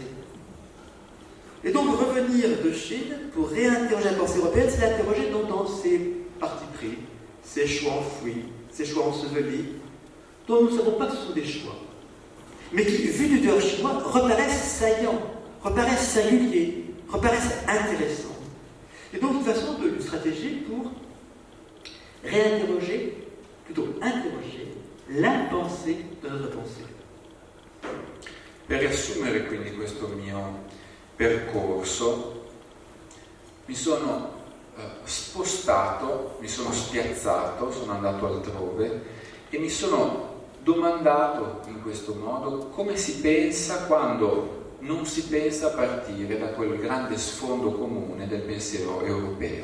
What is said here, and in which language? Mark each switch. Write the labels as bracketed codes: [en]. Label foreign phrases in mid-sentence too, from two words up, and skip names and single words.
[fr] Et donc revenir de Chine pour réinterroger la pensée européenne, c'est l'interroger dans ses partis pris, ses choix enfouis, ses choix ensevelis, dont nous ne savons pas que ce sont des choix, mais qui, vus du dehors chinois, reparaissent saillants, reparaissent singuliers, reparaissent intéressants. Et donc une façon une stratégie pour réinterroger, plutôt interroger, l'impensé de notre pensée. [it] Per riassumere quindi questo mio percorso, mi sono spostato, mi sono spiazzato, sono andato altrove e mi sono domandato in questo modo come si pensa quando non si pensa a partire da quel grande sfondo comune del pensiero europeo.